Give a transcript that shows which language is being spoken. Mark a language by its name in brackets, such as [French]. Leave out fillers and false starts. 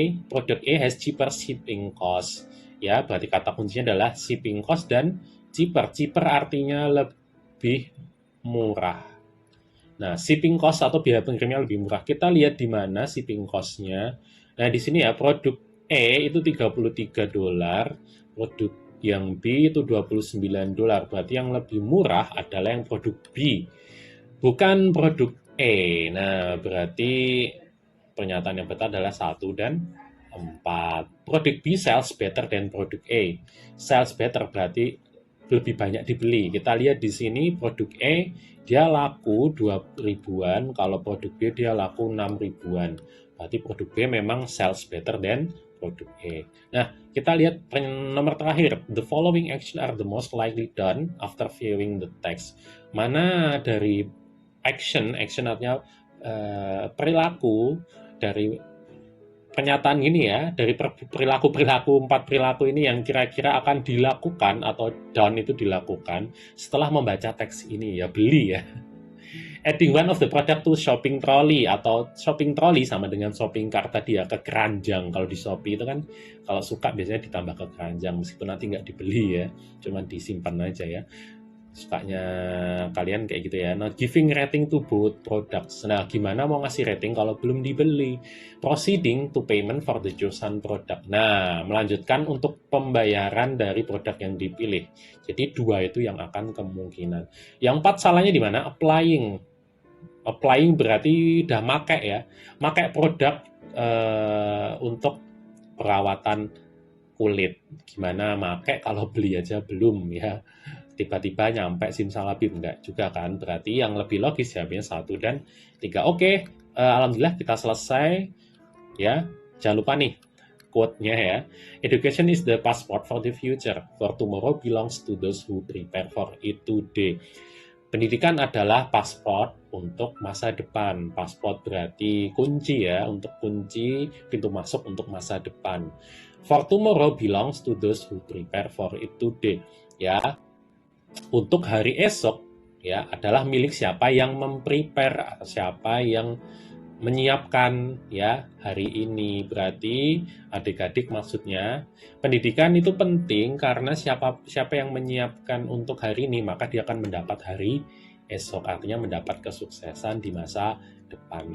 [English] Product A has cheaper shipping cost. [Indonesian] Ya, berarti kata kuncinya adalah shipping cost dan cheaper. Cheaper artinya lebih murah. Nah, shipping cost atau biaya pengirimnya lebih murah. Kita lihat di mana shipping cost-nya. Nah, di sini ya, produk E itu $33, produk yang B itu $29. Berarti yang lebih murah adalah yang produk B, bukan produk E. Nah, berarti pernyataan yang betul adalah 1 dan 4. Produk B [English] sells better than [Indonesian] produk A. [English] Sells better [Indonesian] berarti lebih banyak dibeli. Kita lihat di sini produk E dia laku 2 ribuan, kalau produk B dia laku 6 ribuan. Berarti produk B memang [English] sales better than [Indonesian] produk E. Nah, kita lihat nomor terakhir. [English] The following action are the most likely done after viewing the text. [Indonesian] Mana dari action artinya perilaku dari pernyataan gini ya, dari perilaku-perilaku 4 perilaku ini yang kira-kira akan dilakukan atau done itu dilakukan setelah membaca teks ini ya, beli ya. [English] Adding one of the product to shopping trolley, atau shopping trolley [Indonesian] sama dengan [English] shopping cart [Indonesian] tadi ya, ke keranjang. Kalau di Shopee itu kan kalau suka biasanya ditambah ke keranjang meskipun nanti nggak dibeli ya, cuman disimpan aja ya. Sukanya kalian kayak gitu ya. Nah, [English] giving rating to both products. [Indonesian] Nah, gimana mau ngasih rating kalau belum dibeli? [English] Proceeding to payment for the chosen product. [Indonesian] Nah, melanjutkan untuk pembayaran dari produk yang dipilih. Jadi 2 itu yang akan kemungkinan. Yang 4 salahnya di mana? Applying. Applying berarti udah make ya. Make produk untuk perawatan kulit. Gimana make kalau beli aja belum ya. Tiba-tiba nyampe simsalabim, enggak juga kan. Berarti yang lebih logis jawabnya 1 dan 3. Oke, alhamdulillah kita selesai ya. Jangan lupa nih quote-nya ya. [English] Education is the passport for the future, for tomorrow belongs to those who prepare for it today. [Indonesian] Pendidikan adalah paspor untuk masa depan. Paspor berarti kunci ya, untuk kunci pintu masuk untuk masa depan. [English] For tomorrow belongs to those who prepare for it today. [Indonesian] Ya, untuk hari esok ya adalah milik siapa yang memprepare, siapa yang menyiapkan ya hari ini. Berarti adik-adik maksudnya pendidikan itu penting karena siapa yang menyiapkan untuk hari ini maka dia akan mendapat hari esok, artinya mendapat kesuksesan di masa depan.